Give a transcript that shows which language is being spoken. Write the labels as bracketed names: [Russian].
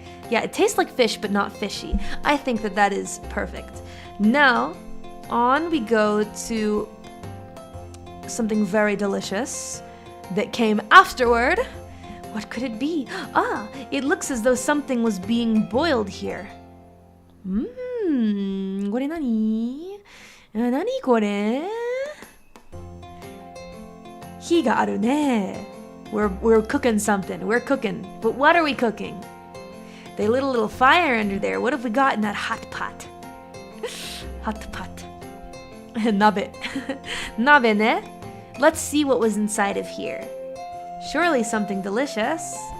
[English] Yeah, it tastes like fish, but not fishy. I think that is perfect. Now, on we go to something very delicious that came afterward. What could it be? Ah, it looks as though something was being boiled here. [Japanese] これ何これ火があるね。 [English] We're cooking something. We're cooking. But what are we cooking? They lit a little fire under there. What have we got in that hot pot? Hot pot. Nabe. Nabe ne? Let's see what was inside of here. Surely something delicious.